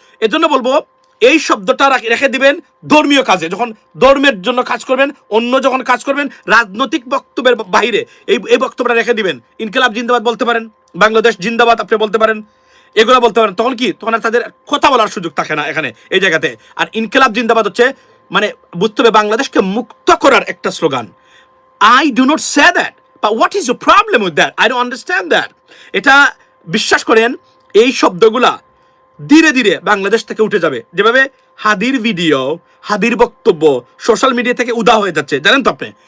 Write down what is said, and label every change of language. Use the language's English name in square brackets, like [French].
[Bangla] এর জন্য বলবো এই শব্দটা রেখে দিবেন ধর্মীয় কাজে, যখন ধর্মের জন্য কাজ করবেন, অন্য যখন কাজ করবেন, রাজনৈতিক বক্তব্যের বাইরে এই বক্তব্যটা রেখে দিবেন। ইনকিলাব জিন্দাবাদ বলতে পারেন, বাংলাদেশ জিন্দাবাদ আপনি বলতে পারেন, এগুলো বলতে পারেন। তখন কি, তখন আর তাদের কথা বলার সুযোগ থাকে না এখানে এই জায়গাতে। আর ইনকিলাব জিন্দাবাদ হচ্ছে মানে বুঝতে হবে বাংলাদেশকে মুক্ত করার একটা slogan. [English] I do not say that, but what is your problem with that? I don't understand that. [Bangla] এটা বিশ্বাস করেন, এই শব্দগুলা ধীরে ধীরে বাংলাদেশ থেকে উঠে যাবে। যেভাবে হাদির ভিডিও, হাদির বক্তব্য সোশ্যাল মিডিয়া থেকে উদা হয়ে যাচ্ছে, জানেন তো আপনি?